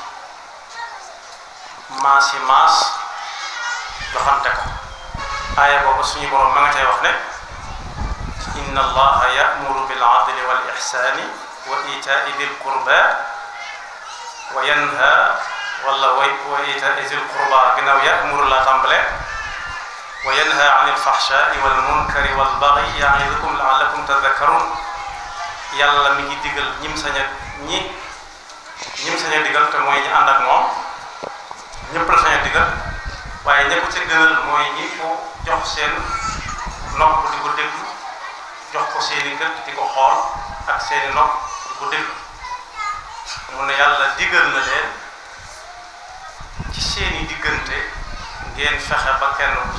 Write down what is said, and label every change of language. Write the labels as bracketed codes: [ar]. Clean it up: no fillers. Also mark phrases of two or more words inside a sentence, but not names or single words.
[wo] maasi maas joxante ko aaya boobu suñu borom ma nga cay wax ne [ar] إن الله يأمر بالعدل والإحسان وإيتاء ذي القربى وينهى ولا وإيتاء ذي القربى [wo] ginnaaw ya'muru la tàmbale [ar] وينهى عن الفحشاء والمنكر والبغي يعظكم لعلكم تذكرون [wo] yàlla mi ngi digal ñim sañ a digal te mooy ñi ànd ak moom ñëpp la sañ a digal waaye ñëpp ci gënal mooy ñi ko jox seen nopp di ko déglu jox ko seeni gët di ko xool ak seeni nopp di ko déglu mu ne yàlla digal na leen ci seeni diggante ngeen fexe ba kenn ku